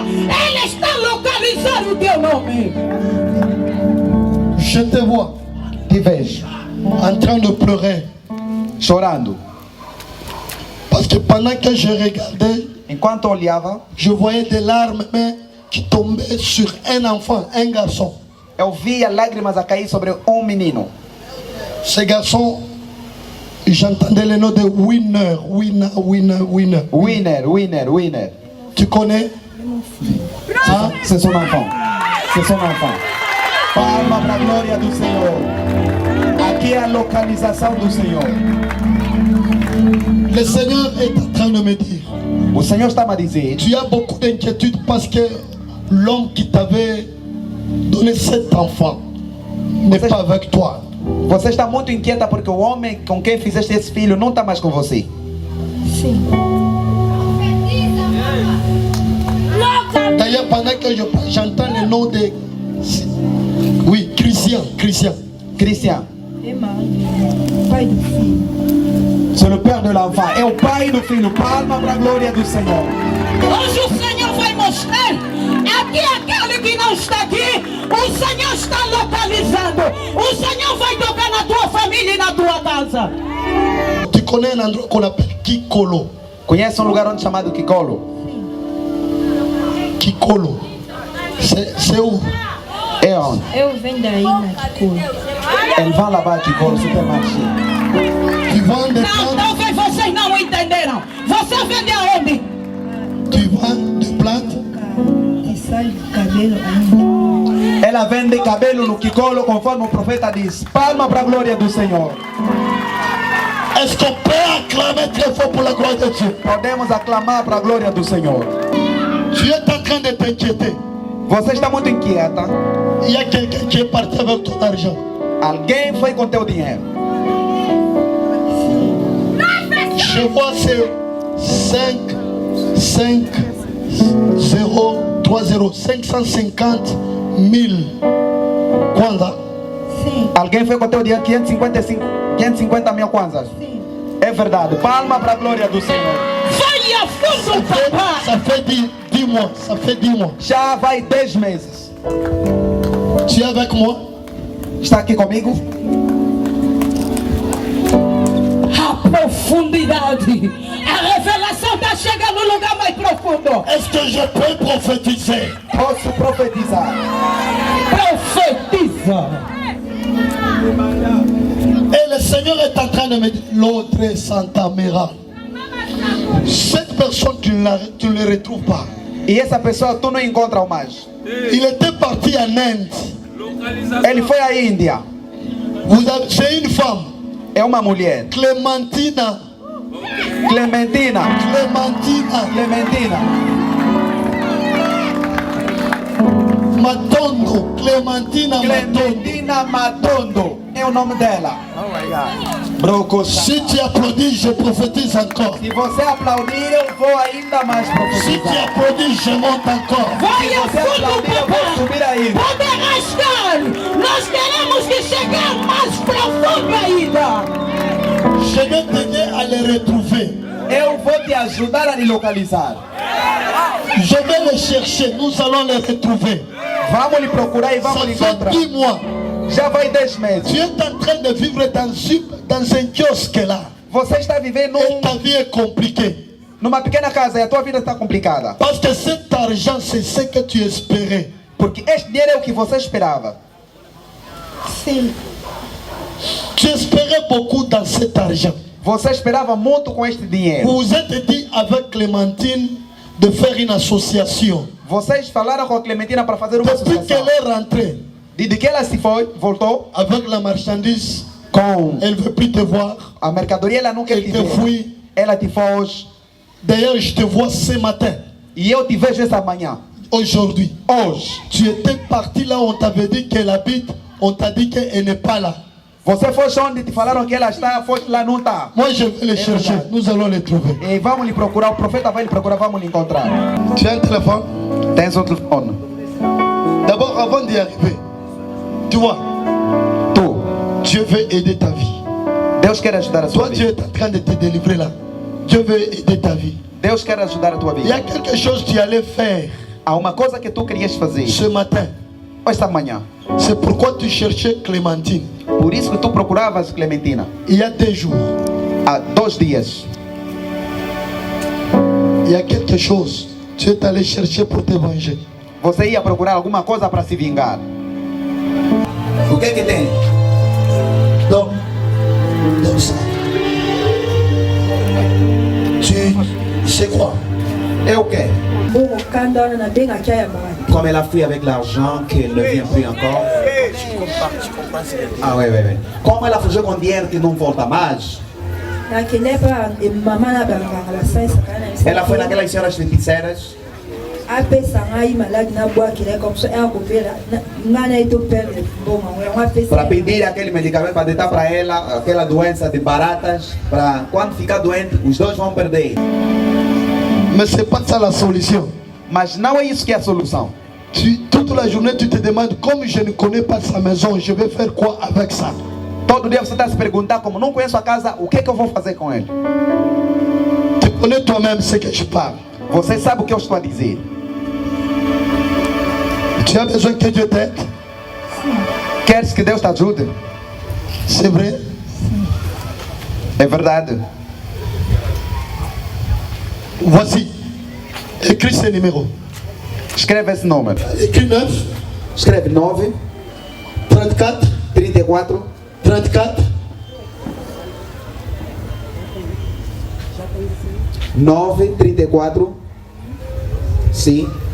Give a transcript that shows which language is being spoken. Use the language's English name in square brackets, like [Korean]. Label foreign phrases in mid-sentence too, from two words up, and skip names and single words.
[Portuguese] Ele está localizando o teu nome. [French] Je te vois [Portuguese] Te vejo [French] en train de pleurer. [Portuguese] chorando. [French] Parce que pendant que je regardais, [Portuguese] Enquanto olhava, [French] je voyais des larmes mais qui tombaient sur un enfant, un garçon. [Portuguese] eu via lágrimas a cair sobre menino. [French] Ce garçon, j'entendais le nom de Winner. Winner. Tu connais? Ah, c'est son enfant. C'est son enfant. [Portuguese] Palma para a glória do Senhor. Aqui é a localização do Senhor. [French] Le Seigneur est en train de me dire, [Portuguese] O Senhor está a dizer, [French] tu as beaucoup d'inquiétude parce que l'homme qui t'avait donné cet enfant n'est pas avec toi. [Portuguese] você está muito inquieta porque o homem com quem fizeste esse filho não está mais com você. Sim. [French] D'ailleurs, pendant que je parle, j'entends le nom de... Oui, Christian. Christian, [Portuguese] É mãe. Pai do filho. [French] c'est le père de l'enfant. [Portuguese] É o pai do filho. Palma para a glória do Senhor. Hoje o Senhor vai mostrar aqui aquele que não está aqui. O Senhor está localizando. O Senhor vai tocar na tua família e na tua casa. [French] Tu connais un endroit qu'on appelle Kikolo. [Portuguese] Conhece lugar onde chamado Kikolo? [French] Kikolo. C'est où? [Portuguese] É onde? Eu venho daí na Kikolo. Ele vai lá para Kikolo, supermarché. [French] Tu vends des [Portuguese] Não, [French] plantes? [Portuguese] talvez vocês não entenderam. Você vende aonde? [French] Tu vends des plantes? [Portuguese] E sai do cabelo ainda. Ela vende cabelo no Kikolo, conforme o profeta diz. Palma para a glória do Senhor. [French] Est-ce qu'on peut acclamer très fort pour la gloire de Dieu? [Portuguese] Podemos aclamar para a glória do Senhor. [French] Tu es en train de t'inquiéter. [Portuguese] Você está muito inquieta. [French] Il y a quelqu'un qui est parti avec ton argent. [Portuguese] Alguém foi com teu dinheiro. [French] Je Je vois c'est 5, 0, 3, 0, 550 000 kwanza. [Portuguese] Alguém foi com o teu dia 550 mil kwanzas? É verdade. Palma para a glória do Senhor. Vai a fundo, papai. [French] Ça fait 10 mois. Ça fait 10 mois. [Portuguese] Já vai 10 meses. [French] Tu es avec moi? [Portuguese] Está aqui comigo? A profundidade. A revelação está chegando no lugar mais profundo. [French] Est-ce que je peux prophétiser? [Portuguese] Posso profetizar. Profetiza. [French] Et le Seigneur est en train de me dire, l'autre Santa Mera. Cette personne, tu ne le retrouves pas. [Portuguese] E essa pessoa tu não encontra mais. [French] Il était parti en Inde. [Portuguese] Ele foi à Índia. [French] C'est une femme. [Portuguese] É uma mulher. Clémentina. Clementina. Matondo. Clémentina Matondo. É o nome dela. [French] Si tu applaudis, je prophétise encore. [Portuguese] Se você aplaudir, eu vou ainda mais [French] Si tu [Portuguese] profetizar. [French] applaudis, je monte encore. [Portuguese] Vai a Você fundo, aplaudir, eu vou papai. subir ainda. Poderá estar. Nós queremos que chegar mais profundo ainda. [French] Je vais t'aider à les retrouver. [Portuguese] Eu vou te ajudar a lhe localizar. [French] Je vais les chercher. Nous allons les retrouver. [Portuguese] Vamos lhe procurar e [French] Ça [Portuguese] vamos lhe [French] fait [Portuguese] encontrar. [French] 10 mois. [Portuguese] Já vai 10 [French] Tu [Portuguese] meses. [French] es en train de vivre dans un kiosque là. [Portuguese] Você está vivendo [French] Et ta vie est compliquée. [Portuguese] numa pequena casa e a tua vida está complicada. [French] Parce que cet argent, c'est ce que tu espérais. [Portuguese] Porque este dinheiro é o que você esperava. Sim. [French] Tu espérais beaucoup dans cet argent. [Portuguese] Você esperava muito com este dinheiro. [French] Vous vous êtes dit avec Clémentine de faire une association. [Portuguese] Vocês falaram com a Clementina para fazer uma [French] Depuis [Portuguese] associação. [French] qu'elle est rentrée [Portuguese] Desde que ela se foi, voltou [French] avec la marchandise, [Portuguese] com [French] elle ne veut plus te voir. [Portuguese] a mercadoria, ela não quer te [French] Elle te [Portuguese] ver. [French] fuit. [Portuguese] Ela te foge. [French] D'ailleurs, je te vois ce matin, [Portuguese] E eu te vejo essa manhã. [French] aujourd'hui. [Portuguese] Hoje. [French] Tu étais parti là où on t'avait dit qu'elle habite. On t'a dit qu'elle n'est pas là. [Portuguese] Você foi onde te falaram que ela está, foi lá não está. [French] Moi, je vais les chercher. [Portuguese] verdade. [French] Nous allons les trouver. [Portuguese] E vamos lhe procurar, o profeta vai lhe procurar, vamos lhe encontrar. [French] Tu as un téléphone? [Portuguese] Tens o telefone? [French] D'abord, avant d'y arriver, tu vois, Tu, Dieu veut aider ta vie. [Portuguese] Deus quer ajudar a sua [French] Toi, Dieu [Portuguese] vida. [French] est en train de te délivrer là. Dieu veut aider ta vie. [Portuguese] Deus quer ajudar a tua [French] Il y a [Portuguese] vida. [French] quelque chose que tu allais faire [Portuguese] Há uma coisa que tu querias fazer [French] ce matin. [Portuguese] esta manhã. [French] C'est pourquoi tu cherchais Clémentine. [Portuguese] Por isso que tu procuravas Clementina. [French] Il y a 2 jours, [Portuguese] Há 2 dias. [French] il y a quelque chose. Tu es allé chercher pour te venger. [Portuguese] Você ia procurar alguma coisa para se vingar. O que é que tem? [French] Donc ça. Tu sais quoi? [Portuguese] É o quê? [French] Comme elle a fui avec l'argent, qu'elle ne vient plus encore. Ah, oui. [Portuguese] Como ela fugiu com dinheiro que não volta mais, ela foi naquelas senhoras feiticeiras para pedir aquele medicamento para deitar para ela, aquela doença de baratas, para quando ficar doente, os dois vão perder. [French] Mais c'est pas ça la solution. [Portuguese] Mas não é isso que é a solução. [French] Toute la journée, tu te demandes, comme je ne connais pas sa maison, je vais faire quoi avec ça? [Portuguese] Todo dia você está se perguntando, como não conheço a casa, o que é que eu vou fazer com ele? [French] Tu connais toi-même ce que je parle. [Portuguese] Você sabe o que eu estou a dizer. [French] Tu as besoin que Dieu t'aide. [Portuguese] Queres que Deus te ajude? [French] C'est vrai. [Portuguese] É verdade. [French] Voici. Écris ce numéro. [Portuguese] Escreve esse número. [French] Écris 9, [Portuguese] Escreve 9, 34, 34, 34, 9, 34, sim,